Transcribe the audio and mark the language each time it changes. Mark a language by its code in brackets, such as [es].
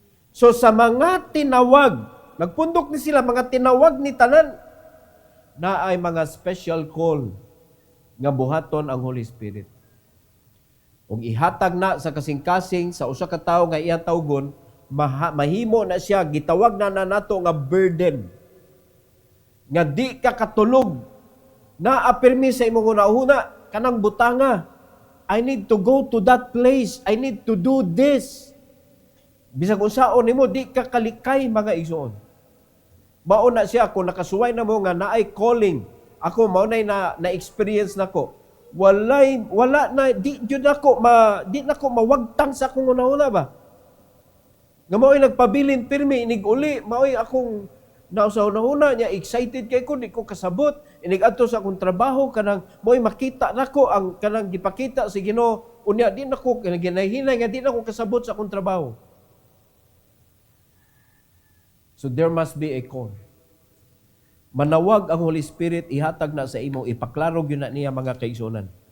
[ceb] So sa mga tinawag, nagpundok ni sila, mga tinawag ni tanan, na ay mga special call nga buhaton ang Holy Spirit. Ug ihatag na sa kasing-kasing sa usa ka tawo nga iyang tawgon, mahimo na siya, gitawag na nato nga burden. Nga di ka katulog, na apirmi sa imong una-una, kanang butanga, [en] I need to go to that place, I need to do this. [ceb] Bisag unsaon nimo di ka kalikay mga igsoon. Mao na siya kung nakasuway na mo nga naay calling. Ako mao na experience nako. Wala na di jud nako mawagtang sa akong una ba. Nga mao'y nagpabilin pirmi inig uli, mao'y akong nausaw-una niya excited kay ko di ko kasabot. Inig adto sa akong trabaho kanang mao'y makita nako ang kanang gipakita sa Ginoo unya di nako ginahinay nga di nako kasabot sa akong trabaho. [en] So there must be a call. [ceb] Manawag ang Holy Spirit, ihatag na sa imo, ipaklarog yun na niya mga kaigsunan.